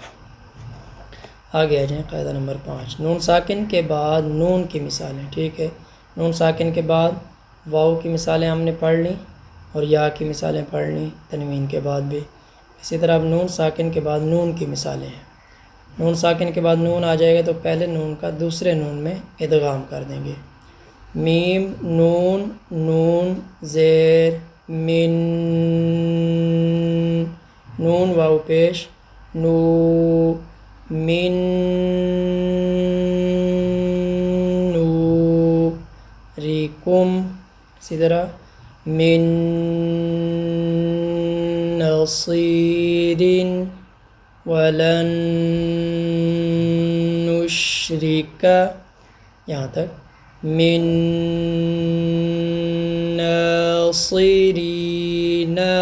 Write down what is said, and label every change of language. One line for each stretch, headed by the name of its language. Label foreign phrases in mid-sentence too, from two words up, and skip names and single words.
Urdu: آگے آ جائیں قاعدہ نمبر 5، نون ساکن کے بعد نون کی مثالیں، ٹھیک ہے، نون ساکن کے بعد واو کی مثالیں ہم نے پڑھ لیں اور یا کی مثالیں پڑھ لیں تنوین کے بعد بھی، اسی طرح اب نون ساکن کے بعد نون کی مثالیں ہیں۔ نون ساکن کے بعد نون آ جائے گا تو پہلے نون کا دوسرے نون میں ادغام کر دیں گے، میم نون نون زیر من نون واو پیش نو
Arabic: من نوریکم
Urdu: اسی طرح
Arabic: من نصیر ولن نشرک
Urdu: یہاں تک
Arabic: من ناصرین۔